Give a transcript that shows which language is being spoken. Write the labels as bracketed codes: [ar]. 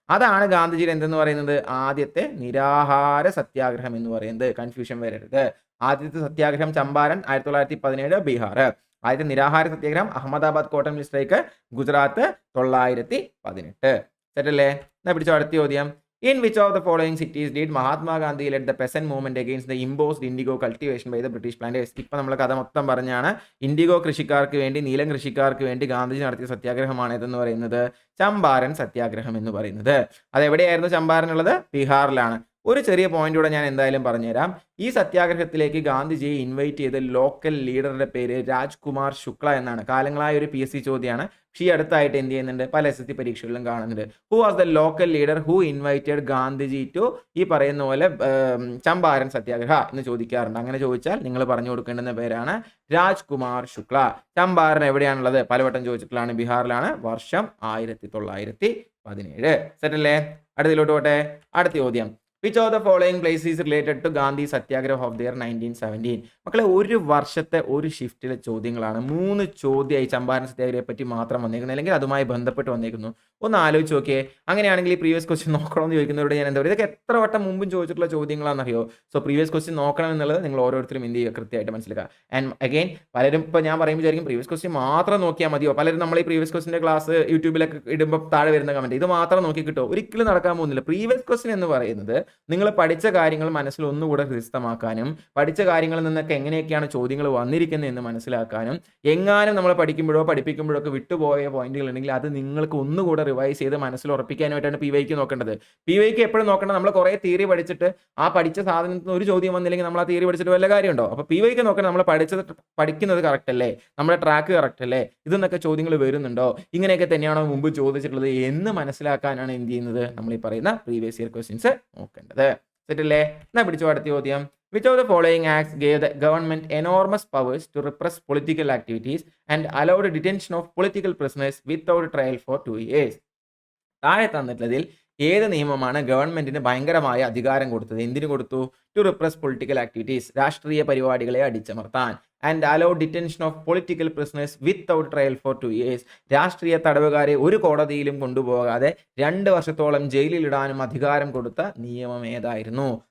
[ml] അതാണ് ഗാന്ധിജിയുടെ എന്തെന്ന് പറയുന്നത്? ആദ്യത്തെ നിരാഹാര സത്യാഗ്രഹം എന്ന് പറയുന്നത്. കൺഫ്യൂഷൻ വരരുത്. ആദ്യത്തെ സത്യാഗ്രഹം ചമ്പാരൻ 1917, ബീഹാർ. ആദ്യത്തെ നിരാഹാര സത്യാഗ്രഹം Ahmedabad cotton mill strike, Gujarat, 1918. സെറ്റല്ലേ? എന്നാ പിടിച്ചോ അടുത്ത ചോദ്യം. [en] In which of the following cities did Mahatma Gandhi led the peasant movement against the imposed indigo cultivation by the British planters? [ml] ഇപ്പൊ നമ്മൾ കഥ മൊത്തം പറഞ്ഞാണ്. ഇൻഡിഗോ കൃഷിക്കാർക്ക് വേണ്ടി, നീലം കൃഷിക്കാർക്ക് വേണ്ടി ഗാന്ധിജി നടത്തിയ സത്യാഗ്രഹമാണ് ഇതെന്ന് പറയുന്നത് ചമ്പാരൻ സത്യാഗ്രഹം എന്ന് പറയുന്നത്. അതെവിടെയായിരുന്നു ചമ്പാരൻ ഉള്ളത്? ബീഹാറിലാണ്. ഒരു ചെറിയ പോയിന്റ് കൂടെ ഞാൻ എന്തായാലും പറഞ്ഞുതരാം. ഈ സത്യാഗ്രഹത്തിലേക്ക് ഗാന്ധിജിയെ ഇൻവൈറ്റ് ചെയ്ത ലോക്കൽ ലീഡറുടെ പേര് രാജ്കുമാർ ശുക്ല എന്നാണ്. കാലങ്ങളായ ഒരു PSC ചോദ്യമാണ്. പക്ഷേ ഈ അടുത്തായിട്ട് എന്ത് ചെയ്യുന്നുണ്ട്? പല SSC പരീക്ഷകളിലും കാണുന്നുണ്ട്. [en] who was the local leader who invited Gandhiji to [ml] ഈ പറയുന്ന പോലെ ചമ്പാരൻ സത്യാഗ്രഹ എന്ന് ചോദിക്കാറുണ്ട്. അങ്ങനെ ചോദിച്ചാൽ നിങ്ങൾ പറഞ്ഞു കൊടുക്കേണ്ടുന്ന പേരാണ് രാജ്കുമാർ ശുക്ല. ചമ്പാരൻ എവിടെയാണുള്ളത്? പലവട്ടം ചോദിച്ചിട്ടുള്ളതാണ്. ബീഹാറിലാണ്. വർഷം 1917. സെറ്റല്ലേ? അടുത്തിലോട്ട് പോട്ടെ. അടുത്ത ചോദ്യം. [en] Which of the following places is related to Gandhi Satyagraha of the year 1917? [ml] മക്കളെ, ഒരു വർഷത്തെ ഒരു ഷിഫ്റ്റിലെ ചോദ്യങ്ങളാണ്. 3 ചോദ്യമായി ചമ്പാരൻ സത്യാഗ്രഹത്തെ പറ്റി മാത്രം വന്നേക്കുന്നത്, അല്ലെങ്കിൽ അതുമായി ബന്ധപ്പെട്ട് വന്നേക്കുന്നു. ഒന്ന് ആലോചിച്ച് നോക്കിയേ. അങ്ങനെയാണെങ്കിൽ ഈ പ്രീവിയസ് ക്വസ്റ്റ്യൻ നോക്കണമെന്ന് ചോദിക്കുന്നവരോട് ഞാൻ എന്താ പറയുക? ഇതൊക്കെ എത്ര വട്ടം മുമ്പും ചോദിച്ചിട്ടുള്ള ചോദ്യങ്ങളാണെന്നറിയോ? സോ പ്രീവിയസ് ക്വസ്റ്റ്യൻ നോക്കണം എന്നുള്ളത് നിങ്ങൾ ഓരോരുത്തരും എന്ത് ചെയ്യുക? കൃത്യമായിട്ട് മനസ്സിലാക്കുക. ആൻഡ് അഗൈൻ, പലരും ഇപ്പോൾ ഞാൻ പറയുമ്പോൾ വിചാരിക്കും പ്രീവിയസ് ക്വസ്റ്റ്യൻ മാത്രം നോക്കിയാൽ മതിയോ? പലരും നമ്മൾ ഈ പ്രീവിയസ് ക്വസ്റ്റിൻ്റെ ക്ലാസ് യൂട്യൂബിലൊക്കെ ഇടുമ്പോൾ താഴെ വരുന്ന കമൻറ്റ്, ഇത് മാത്രം നോക്കി കിട്ടുമോ? ഒരിക്കലും നടക്കാൻ പോകുന്നില്ല. പ്രീവിയസ് ക്വസ്റ്റ്യൻ എന്ന് പറയുന്നത് നിങ്ങൾ പഠിച്ച കാര്യങ്ങൾ മനസ്സിൽ ഒന്നുകൂടെ ഹൃദിസ്ഥമാക്കാനും, പഠിച്ച കാര്യങ്ങളിൽ നിന്നൊക്കെ എങ്ങനെയൊക്കെയാണ് ചോദ്യങ്ങൾ വന്നിരിക്കുന്നത് എന്ന് മനസ്സിലാക്കാനും, എങ്ങാനും നമ്മൾ പഠിപ്പിക്കുമ്പോഴോ ഒക്കെ വിട്ടുപോയ പോയിന്റുകൾ ഉണ്ടെങ്കിൽ അത് നിങ്ങൾക്ക് ഒന്നുകൂടെ റിവൈസ് ചെയ്ത് മനസ്സിൽ ഉറപ്പിക്കാനായിട്ടാണ് PYQ നോക്കേണ്ടത്. PYQ എപ്പോഴും നോക്കേണ്ടത് നമ്മൾ കുറേ തിയറി പഠിച്ചിട്ട് ആ പഠിച്ച സാധനത്തിന് ഒരു ചോദ്യം വന്നില്ലെങ്കിൽ നമ്മൾ ആ തിയറി പഠിച്ചിട്ട് വല്ല കാര്യമുണ്ടോ? അപ്പോൾ PYQ നോക്കണം, നമ്മൾ പഠിക്കുന്നത് കറക്റ്റ് അല്ലേ, നമ്മുടെ ട്രാക്ക് കറക്റ്റ് അല്ലേ, ഇതെന്നൊക്കെ ചോദ്യങ്ങൾ വരുന്നുണ്ടോ, ഇങ്ങനെയൊക്കെ തന്നെയാണോ മുമ്പ് ചോദിച്ചിട്ടുള്ളത് എന്ന് മനസ്സിലാക്കാനാണ് എന്ത് ചെയ്യുന്നത്? നമ്മൾ ഈ പറയുന്ന പ്രീവിയസ് ഇയർ ക്വസ്റ്റ്യൻസ് നോക്കേണ്ടത്. സെറ്റല്ലേ? എന്നാ പിടിച്ചു അടുത്ത ചോദ്യം. [en] Which of the following acts gave the government enormous powers to repress political activities and allowed detention of political prisoners without trial for 2 years? [ml] താഴെ തന്നിട്ടുള്ളതിൽ ഏത് നിയമമാണ് ഗവൺമെന്റിന് ഭയങ്കരമായ അധികാരം കൊടുത്തത്? എന്തിനു കൊടുത്തു? [en] to repress political activities, [ml] രാഷ്ട്രീയ പരിപാടികളെ അടിച്ചമർത്താൻ. [en] And allow detention of political prisoners without trial for 2 years. [ml] രാഷ്ട്രീയ തടവുകാരെ ഒരു കോടതിയിലും കൊണ്ടുപോകാതെ 2 വർഷത്തോളം ജയിലിലിടാനും അധികാരം കൊടുത്ത നിയമം ഏതായിരുന്നു?